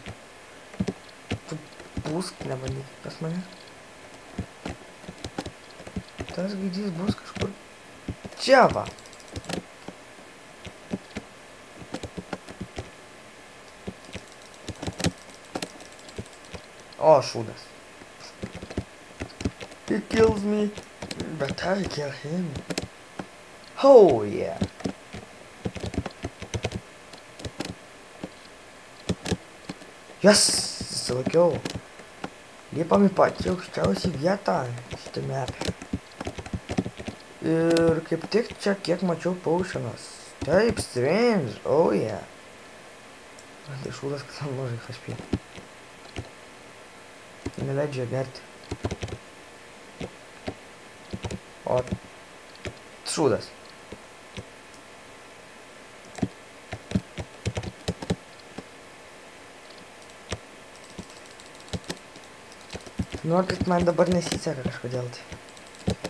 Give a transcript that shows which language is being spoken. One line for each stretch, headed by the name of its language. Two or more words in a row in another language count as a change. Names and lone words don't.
Lithuanian: Tu būsk nebandyk pas mane. Tas gaidys bus kažkur čia va. O, šūdas.
English: He kills me, but I kill him. Oh yeah. Yes,
Lithuanian: susilaikiau. Lipam į pačią aukščiausią vietą šitą metą. Ir kaip tik čia kiek mačiau paušinas. Taip,
English: strange, oh yeah.
Lithuanian: Tai šūdas, kad tam mažai HP. Neleidžia gerti. O, šūdas. Nors man dabar nesiseka kažkodėl tai.